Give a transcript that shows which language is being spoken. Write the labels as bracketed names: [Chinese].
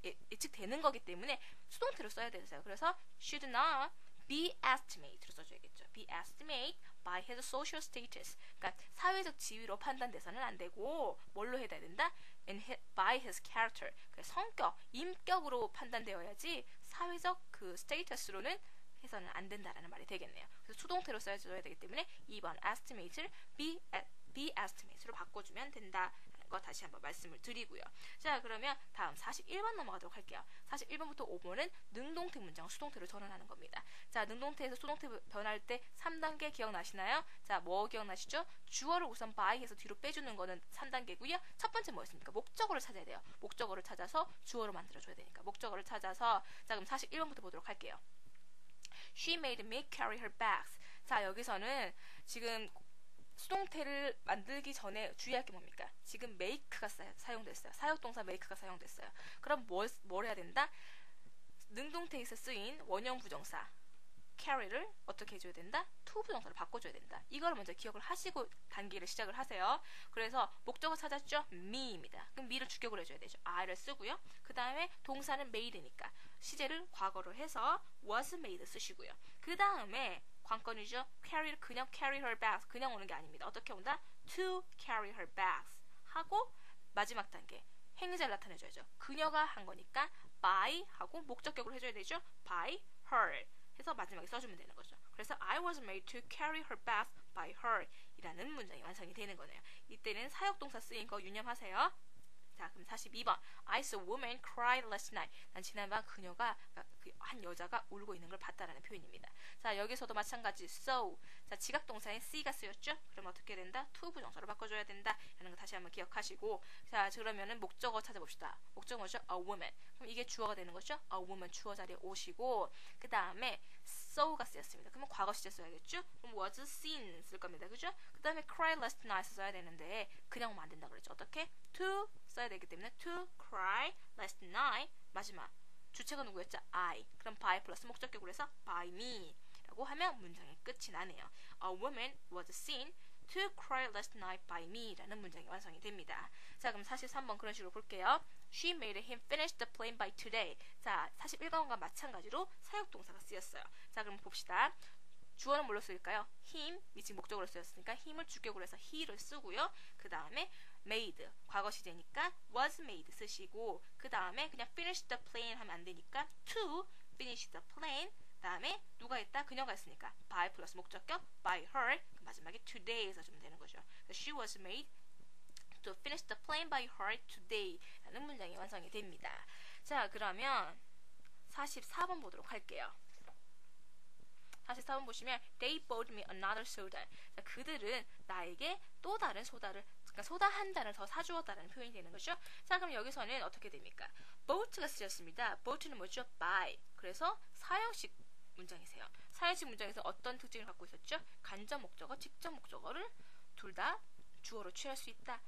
[Korean] 예측되는 거기 때문에 수동태로 써야 되세요. 그래서 should not be estimate로 써줘야겠죠. [English] be estimate by his social status. [Korean] 그러니까 사회적 지위로 판단돼서는 안 되고 뭘로 해야 된다? [English] by his character. [Korean] 성격, 인격으로 판단되어야지 사회적 그 status로는 해서는 안 된다라는 말이 되겠네요. 그래서 수동태로 써줘야 되기 때문에 2번 estimate를 be estimate로 바꿔주면 된다라는 거 다시 한번 말씀을 드리고요. 자, 그러면 다음 41번 넘어가도록 할게요. 41번부터 5번은 능동태 문장 수동태로 전환하는 겁니다. 자, 능동태에서 수동태 변할 때 3단계 기억나시나요? 자, 뭐 기억나시죠? 주어를 우선 by 해서 뒤로 빼주는 거는 3단계고요. 첫 번째 뭐였습니까? 목적어를 찾아야 돼요. 목적어를 찾아서 주어로 만들어줘야 되니까 목적어를 찾아서. 자, 그럼 41번부터 보도록 할게요. [English] She made me carry her bags. [Korean] 자, 여기서는 지금 수동태를 만들기 전에 주의할 게 뭡니까? 지금 make가 사용됐어요. 사역동사 make가 사용됐어요. 그럼 뭘 해야 된다? 능동태에서 쓰인 원형 부정사 carry를 어떻게 해줘야 된다? to 부정사로 바꿔줘야 된다. 이걸 먼저 기억을 하시고 단계를 시작을 하세요. 그래서 목적어 찾았죠? me입니다. 그럼 me를 주격으로 해줘야 되죠. I를 쓰고요. 그 다음에 동사는 made니까 시제를 과거로 해서 was made 쓰시고요. 그 다음에 관건이죠. carry를 그냥 carry her bags 그냥 오는 게 아닙니다. 어떻게 온다? to carry her bags 하고 마지막 단계 행위자를 나타내줘야죠. 그녀가 한 거니까 by 하고 목적격으로 해줘야 되죠. by her 해서 마지막에 써주면 되는 거죠. 그래서 [English] I was made to carry her bags by her [Korean] 이라는 문장이 완성이 되는 거네요. 이때는 사역동사 쓰인 거 유념하세요. 자, 그럼 42번. [English] I saw a woman cry last night. [Korean] 난 지난밤 그녀가 한 여자가 울고 있는 걸 봤다라는 표현입니다. 자, 여기서도 마찬가지 saw. 자, 지각동사인 see가 쓰였죠? 그럼 어떻게 된다? to 부정사로 바꿔줘야 된다. 라는 거 다시 한번 기억하시고. 자, 그러면은 목적어 찾아봅시다. 목적어죠? a woman. 그럼 이게 주어가 되는 거죠? a woman 주어 자리에 오시고 그 다음에 saw가 쓰였습니다. 그러면 과거 시제 써야겠죠? 그럼 was seen 쓸 겁니다. 그죠? 그 다음에 cry last night 써야 되는데 그냥 오면 안 된다 그랬죠. 어떻게? to 써야 되기 때문에 to cry last night 마지막 주체가 누구였죠? [English] I. [Korean] 그럼 by 플러스 목적격으로 해서 by me 라고 하면 문장의 끝이 나네요. [English] A woman was seen to cry last night by me [Korean] 라는 문장이 완성이 됩니다. 자, 그럼 43번 그런 식으로 볼게요. [English] She made him finish the plane by today. [Korean] 자, 41번과 마찬가지로 사역동사가 쓰였어요. 자, 그럼 봅시다. 주어는 뭘로 쓸까요? him, 이 지금 목적으로 쓰였으니까 힘을 주격으로 해서 he를 쓰고요. 그 다음에 made, 과거 시제니까 was made 쓰시고 그 다음에 그냥 finish the plane 하면 안 되니까 to finish the plane 다음에 누가 했다? 그녀가 했으니까 by 플러스 목적격 by her 마지막에 today 써주면 되는 거죠. [English] She was made to finish the plane by her today [Korean] 라는 문장이 완성이 됩니다. 자, 그러면 44번 보도록 할게요. 44번 보시면 [English] They bought me another soda. [Korean] 자, 그들은 나에게 또 다른 소다를, 그러니까 소다 한 잔을 더 사주었다는 표현이 되는 거죠. 자, 그럼 여기서는 어떻게 됩니까? bought가 쓰였습니다. bought는 뭐죠? buy. 그래서 사형식 문장이세요. 사형식 문장에서 어떤 특징을 갖고 있었죠? 간접 목적어, 직접 목적어를 둘 다 주어로 취할 수 있다.